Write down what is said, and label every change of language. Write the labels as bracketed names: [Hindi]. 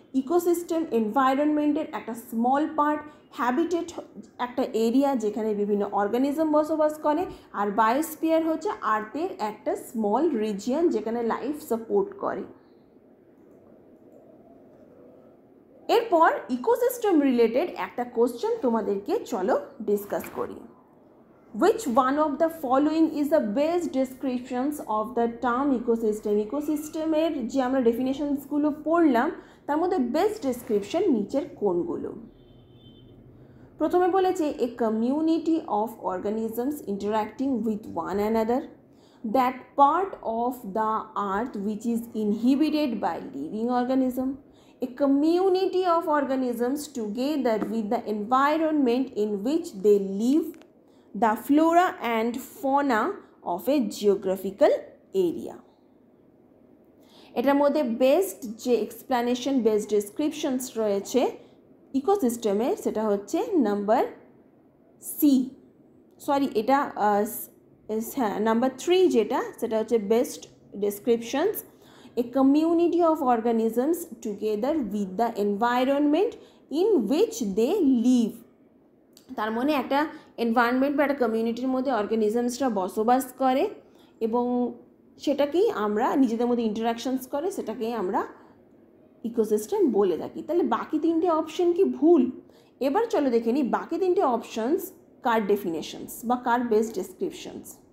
[Bangla] Ecosystem এনভায়রনমেন্টের একটা small part. Habitat একটা area যেখানে বিভিন্ন অর্গানিজম বসবাস করে। আর বায়োস্ফিয়ার হচ্ছে আর্থের একটা স্মল রিজিয়ন যেখানে লাইফ সাপোর্ট করে। এরপর ইকোসিস্টেম রিলেটেড একটা কোশ্চেন তোমাদেরকে চলো ডিসকাস করি। [English] Which one of the following is the best descriptions of the term ecosystem? [Bangla] ইকোসিস্টেমের যে আমরা ডেফিনেশনসগুলো পড়লাম তার মধ্যে বেস্ট ডেসক্রিপশন নিচের কোনগুলো? প্রথমে বলেছে [English] A community of organisms interacting with one another, that part of the earth which is inhibited by living organism, a community of organisms together with the environment in which they live, the flora and fauna of a geographical area. [Bangla] এটার মধ্যে best যে explanation, best descriptions রয়েছে ইকোসিস্টেমে সেটা হচ্ছে number C, sorry এটা হ্যাঁ number 3 যেটা, সেটা হচ্ছে best descriptions. [English] a community of organisms together with the environment in which they live. [Bangla] তার মানে একটা এনভায়রনমেন্ট বা একটা কমিউনিটির মধ্যে অর্গানিজমসরা বসবাস করে এবং সেটাকেই আমরা নিজেদের মধ্যে ইন্টারাকশনস করে, সেটাকেই আমরা ইকোসিস্টেম বলে থাকি। তাহলে বাকি তিনটে অপশন কি ভুল? এবার চলো দেখে নিই বাকি তিনটে অপশনস কার ডেফিনেশনস বা কার বেস্ট ডেসক্রিপশনস।